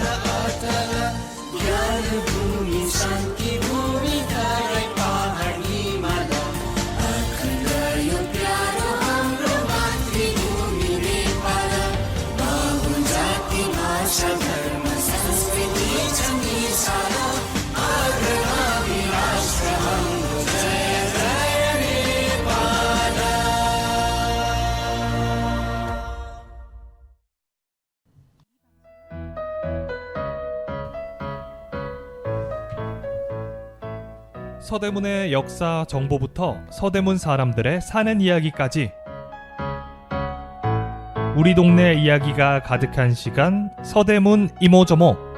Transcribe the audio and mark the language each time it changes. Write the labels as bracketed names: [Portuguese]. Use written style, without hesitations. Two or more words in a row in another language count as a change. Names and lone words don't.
[Nepali] अटल ज्ञान भूमि शान्ति भूमि तराई पहाड हिमाल अखण्ड यो प्यारो हाम्रो मातृभूमि नेपाल बहु जाति भाषा धर्म संस्कृति छ विशाल आग्रही राष्ट्र हाम्रो जय जय नेपाल। [Korean] 서대문의 역사 정보부터 서대문 사람들의 사는 이야기까지 우리 동네 이야기가 가득한 시간 서대문 이모저모.